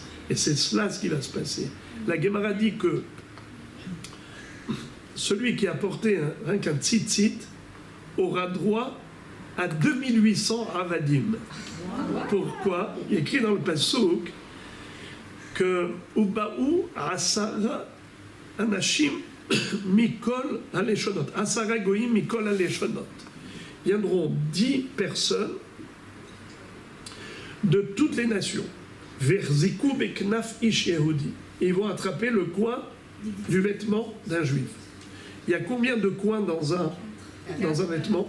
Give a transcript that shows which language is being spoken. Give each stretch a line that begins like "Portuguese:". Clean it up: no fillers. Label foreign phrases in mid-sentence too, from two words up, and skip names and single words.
French: Et c'est cela ce qui va se passer. La Gemara dit que celui qui a porté rien qu'un tzitzit aura droit à 2800 avadim. Pourquoi? Il est écrit dans le Passouk que
Hebrew: ובאו עשרה אנשים מכל הלשונות. עשרה גויים מכל הלשונות.
French: Viendront 10 personnes de toutes les nations.
Hebrew: והחזיקו בכנף איש יהודי.
French: Ils vont attraper le coin du vêtement d'un juif. Il y a combien de coins dans un vêtement?